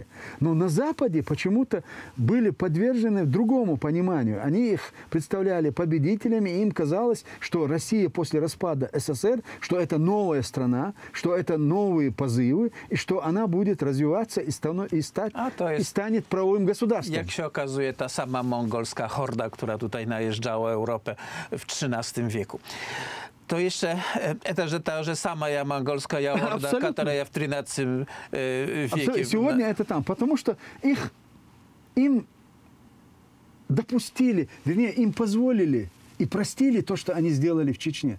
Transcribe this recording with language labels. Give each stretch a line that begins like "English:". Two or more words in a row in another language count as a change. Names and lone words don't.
Russian: Но на Западе почему-то были подвержены другому пониманию. Они их представляли победителями, и им казалось, что Россия после распада СССР, что это новая страна, что это новые позывы, и что она будет развиваться и станет правовым государством.
Polish: Jak się okazuje, ta sama mongolska horda, która tutaj najeżdżała Europę w XIII wieku.
Russian: То еще это та же самая монгольская орда, которая в 13 веке. Сегодня это там, потому что им допустили, вернее, им позволили и простили то, что они сделали в Чечне.